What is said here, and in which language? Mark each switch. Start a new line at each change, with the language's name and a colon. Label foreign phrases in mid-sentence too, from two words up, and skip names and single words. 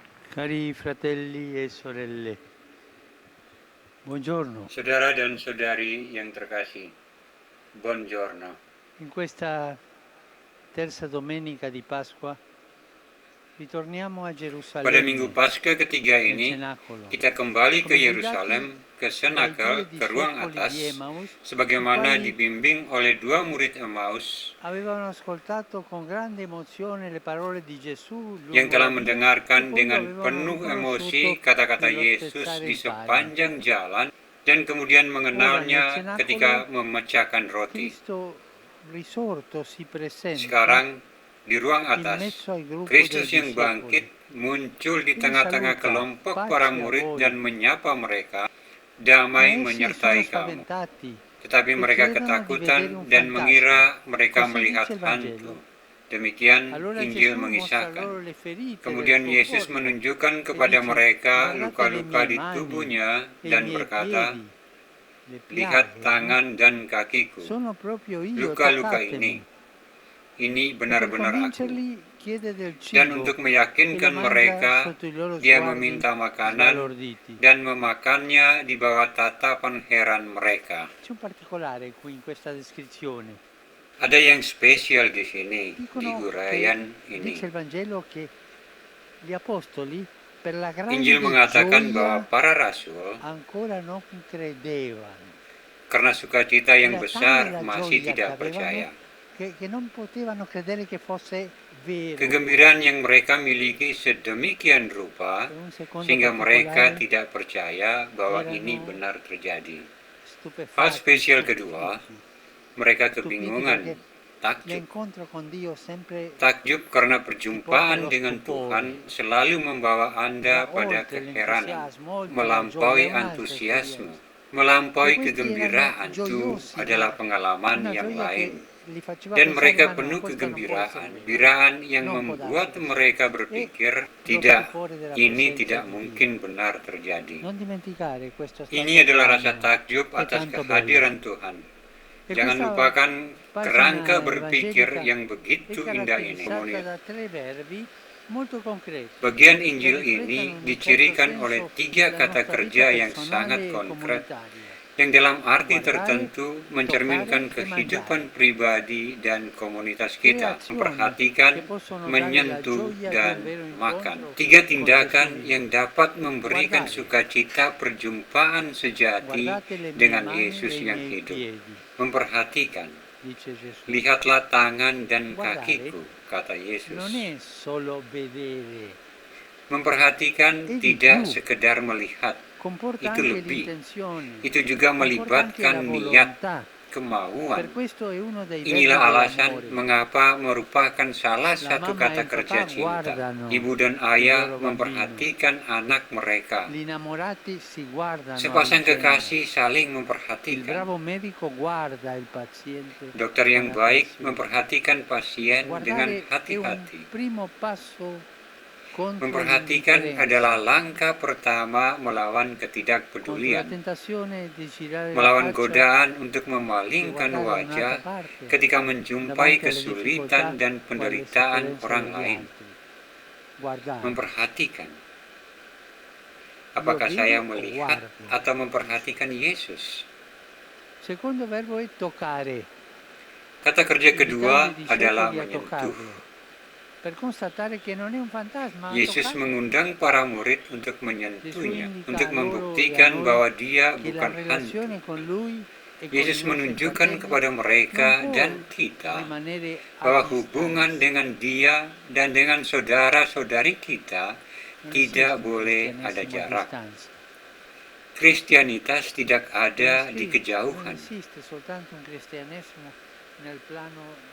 Italian: Cari fratelli e sorelle, buongiorno.
Indonesian: Saudara dan saudari yang terkasih,
Italian: buongiorno. In questa terza domenica di Pasqua ritorniamo a
Indonesian: Pada
Italian: Gerusalemme,
Indonesian: Minggu Paskah ketiga
Italian: nel
Indonesian: ini,
Italian: Cenacolo,
Indonesian: kita kembali ke
Italian: come
Indonesian: Yerusalem, ke
Italian: dai
Indonesian: Senakel,
Italian: due
Indonesian: ke ruang
Italian: discepoli
Indonesian: atas,
Italian: di Emmaus, i
Indonesian: sebagaimana
Italian: quali
Indonesian: dibimbing oleh dua murid Emmaus
Italian: avevano ascoltato con grande emozione le parole di Gesù
Indonesian: yang
Italian: lungo
Indonesian: telah
Italian: la via e
Indonesian: mendengarkan
Italian: poi lo
Indonesian: dengan
Italian: avevano
Indonesian: penuh emosi
Italian: riconosciuto
Indonesian: kata-kata
Italian: nello
Indonesian: Yesus
Italian: spezzare
Indonesian: di
Italian: il pane.
Indonesian: sepanjang jalan dan kemudian
Italian: Ora nel
Indonesian: mengenalnya
Italian: Cenacolo
Indonesian: ketika memecahkan roti.
Italian: Cristo risorto si presenta
Indonesian: Sekarang di ruang
Italian: in
Indonesian: atas,
Italian: mezzo al gruppo dei
Indonesian: Kristus yang
Italian: discepoli.
Indonesian: bangkit muncul di
Italian: Li
Indonesian: tengah-tengah
Italian: saluta,
Indonesian: kelompok para
Italian: pace a
Indonesian: murid
Italian: voi.
Indonesian: dan menyapa mereka,
Italian: Ma
Indonesian: damai
Italian: essi sono
Indonesian: menyertai kamu.
Italian: spaventati
Indonesian: Tetapi
Italian: e
Indonesian: mereka
Italian: credono di vedere un
Indonesian: ketakutan dan
Italian: fantasma.
Indonesian: mengira mereka
Italian: Così
Indonesian: melihat
Italian: dice il
Indonesian: hantu.
Italian: Vangelo.
Indonesian: Demikian
Italian: Allora
Indonesian: Injil
Italian: Gesù mostra
Indonesian: mengisahkan.
Italian: loro le ferite del
Indonesian: Kemudian
Italian: suo
Indonesian: Yesus
Italian: corpo
Indonesian: menunjukkan
Italian: e
Indonesian: kepada
Italian: dice:
Indonesian: mereka
Italian: guardate le
Indonesian: luka-luka
Italian: mie
Indonesian: di
Italian: mani
Indonesian: tubuhnya
Italian: e i
Indonesian: dan
Italian: miei
Indonesian: berkata,
Italian: piedi, le
Indonesian: lihat
Italian: piaghe, no?
Indonesian: tangan dan kakiku.
Italian: Sono proprio io,
Indonesian: Luka-luka ini
Italian: toccatemi. E per
Indonesian: benar-benar aku.
Italian: convincerli chiede del
Indonesian: Dan
Italian: cibo
Indonesian: untuk
Italian: e lo
Indonesian: meyakinkan
Italian: mangia
Indonesian: mereka,
Italian: sotto i loro
Indonesian: dia
Italian: sguardi
Indonesian: meminta makanan
Italian: sbalorditi.
Indonesian: dan memakannya di bawah tatapan heran mereka.
Italian: C'è un particolare qui in questa descrizione.
Indonesian: Ada yang spesial di sini, di
Italian: Dicono
Indonesian: uraian
Italian: che,
Indonesian: ini.
Italian: dice il Vangelo, che gli apostoli per la
Indonesian: Injil
Italian: grande
Indonesian: mengatakan bahwa
Italian: gioia
Indonesian: para rasul,
Italian: ancora non credevano.
Indonesian: karena sukacita yang
Italian: Era tale
Indonesian: besar,
Italian: la
Indonesian: masih
Italian: gioia che
Indonesian: tidak
Italian: avevano
Indonesian: percaya.
Italian: che non potevano credere che fosse vero.
Indonesian: Kegembiraan yang mereka miliki sedemikian rupa,
Italian: E un secondo
Indonesian: sehingga mereka
Italian: particolare,
Indonesian: tidak percaya bahwa ini
Italian: erano
Indonesian: benar terjadi. Hal
Italian: stupefatti,
Indonesian: spesial kedua,
Italian: stupiti
Indonesian: mereka
Italian: perché
Indonesian: kebingungan, takjub.
Italian: l'incontro con Dio sempre
Indonesian: Takjub karena
Italian: ti porta
Indonesian: perjumpaan
Italian: allo
Indonesian: dengan
Italian: stupore.
Indonesian: Tuhan selalu membawa Anda
Italian: Va
Indonesian: pada
Italian: oltre
Indonesian: keheranan,
Italian: l'entusiasmo, oltre la
Indonesian: melampaui
Italian: gioia, è un'altra
Indonesian: antusiasme,
Italian: esperienza. E
Indonesian: melampaui
Italian: questi erano
Indonesian: kegembiraan. Itu
Italian: gioiosi,
Indonesian: adalah
Italian: ma
Indonesian: pengalaman
Italian: una
Indonesian: yang
Italian: gioia
Indonesian: lain.
Italian: che li faceva
Indonesian: Dan
Italian: pensare,
Indonesian: mereka
Italian: ma no,
Indonesian: penuh
Italian: questo non può essere
Indonesian: kegembiraan,
Italian: vero,
Indonesian: biraan yang
Italian: non può
Indonesian: membuat
Italian: darsi.
Indonesian: mereka
Italian: E
Indonesian: berpikir,
Italian: lo
Indonesian: tidak,
Italian: stupore della
Indonesian: ini
Italian: presenza
Indonesian: tidak
Italian: di Dio.
Indonesian: mungkin benar terjadi.
Italian: Non dimenticare questo stato
Indonesian: Ini adalah rasa
Italian: d'animo,
Indonesian: takjub
Italian: è
Indonesian: atas
Italian: tanto bello.
Indonesian: kehadiran Tuhan.
Italian: E
Indonesian: Jangan
Italian: questa
Indonesian: lupakan kerangka
Italian: pagina
Indonesian: berpikir
Italian: evangelica
Indonesian: yang
Italian: è
Indonesian: begitu indah ini.
Italian: caratterizzata da 3 verbi molto concreti
Indonesian: Bagian
Italian: che
Indonesian: Injil ini
Italian: riflettono in un certo
Indonesian: dicirikan oleh
Italian: senso
Indonesian: 3
Italian: la
Indonesian: kata
Italian: nostra
Indonesian: kerja
Italian: vita
Indonesian: yang sangat
Italian: personale e
Indonesian: konkret,
Italian: comunitaria.
Indonesian: yang dalam arti
Italian: Guardare,
Indonesian: tertentu mencerminkan
Italian: toccare e
Indonesian: kehidupan
Italian: mangiare.
Indonesian: pribadi dan komunitas
Italian: 3
Indonesian: kita,
Italian: azioni
Indonesian: memperhatikan,
Italian: che possono dare la
Indonesian: menyentuh,
Italian: gioia di un
Indonesian: dan
Italian: vero
Indonesian: makan.
Italian: incontro
Indonesian: 3
Italian: con
Indonesian: tindakan
Italian: Gesù
Indonesian: yang
Italian: vivo.
Indonesian: dapat memberikan
Italian: Guardare,
Indonesian: sukacita perjumpaan sejati
Italian: guardate le mie
Indonesian: dengan
Italian: mani
Indonesian: Yesus
Italian: e i
Indonesian: yang
Italian: miei
Indonesian: hidup.
Italian: piedi,
Indonesian: Memperhatikan,
Italian: dice Gesù.
Indonesian: lihatlah tangan dan
Italian: Guardare
Indonesian: kakiku, kata
Italian: non
Indonesian: Yesus.
Italian: è solo vedere,
Indonesian: Memperhatikan
Italian: è di
Indonesian: tidak
Italian: più.
Indonesian: sekedar melihat,
Italian: Comporta
Indonesian: itu
Italian: anche
Indonesian: lebih.
Italian: l'intenzione,
Indonesian: Itu juga
Italian: comporta anche la
Indonesian: melibatkan niat,
Italian: volontà.
Indonesian: kemauan.
Italian: Per questo è uno dei verbi
Indonesian: Inilah alasan
Italian: dell'amore.
Indonesian: mengapa merupakan salah
Italian: La
Indonesian: satu
Italian: mamma e
Indonesian: kata
Italian: il
Indonesian: kerja
Italian: papà
Indonesian: cinta.
Italian: guardano
Indonesian: Ibu dan
Italian: il
Indonesian: ayah
Italian: loro bambino.
Indonesian: memperhatikan anak mereka.
Italian: Gli innamorati si guardano a
Indonesian: Sepasang
Italian: vicenda.
Indonesian: kekasih saling
Italian: Il
Indonesian: memperhatikan.
Italian: bravo medico guarda il paziente
Indonesian: Dokter
Italian: con
Indonesian: yang baik
Italian: attenzione.
Indonesian: memperhatikan pasien dengan
Italian: Guardare è un
Indonesian: hati-hati.
Italian: primo passo contro
Indonesian: Memperhatikan adalah
Italian: l'indifferenza,
Indonesian: langkah pertama melawan
Italian: contro la
Indonesian: ketidakpedulian,
Italian: tentazione di girare la
Indonesian: melawan
Italian: faccia
Indonesian: godaan untuk
Italian: e
Indonesian: memalingkan
Italian: guardare da un'altra
Indonesian: wajah
Italian: parte
Indonesian: ketika menjumpai
Italian: davanti alle
Indonesian: kesulitan
Italian: difficoltà
Indonesian: dan
Italian: o alle
Indonesian: penderitaan
Italian: sofferenze
Indonesian: orang
Italian: degli
Indonesian: lain.
Italian: altri. Guardare.
Indonesian: Memperhatikan.
Italian: Io
Indonesian: Apakah saya
Italian: vedo o
Indonesian: melihat
Italian: guardo.
Indonesian: atau memperhatikan Yesus?
Italian: Secondo verbo è toccare,
Indonesian: Kata kerja kedua
Italian: invitando i
Indonesian: adalah
Italian: discepoli a
Indonesian: menyentuh.
Italian: toccarlo, per constatare che non è un fantasma,
Indonesian: Yesus
Italian: toccarlo.
Indonesian: mengundang para murid untuk
Italian: Gesù
Indonesian: menyentuhnya,
Italian: indica
Indonesian: untuk
Italian: a loro e a
Indonesian: membuktikan
Italian: noi
Indonesian: bahwa dia
Italian: che la
Indonesian: bukan hantu.
Italian: relazione con Lui e con i
Indonesian: Yesus
Italian: nostri
Indonesian: menunjukkan
Italian: fratelli
Indonesian: kepada mereka
Italian: non può
Indonesian: dan kita
Italian: rimanere a
Indonesian: bahwa
Italian: distanza.
Indonesian: hubungan dengan dia dan dengan saudara-saudari kita
Italian: Non
Indonesian: tidak
Italian: esiste un
Indonesian: boleh ada
Italian: cristianesimo a
Indonesian: jarak.
Italian: distanza.
Indonesian: Kristianitas tidak ada
Italian: Non
Indonesian: di
Italian: Non
Indonesian: kejauhan.
Italian: esiste soltanto un cristianesimo nel plano del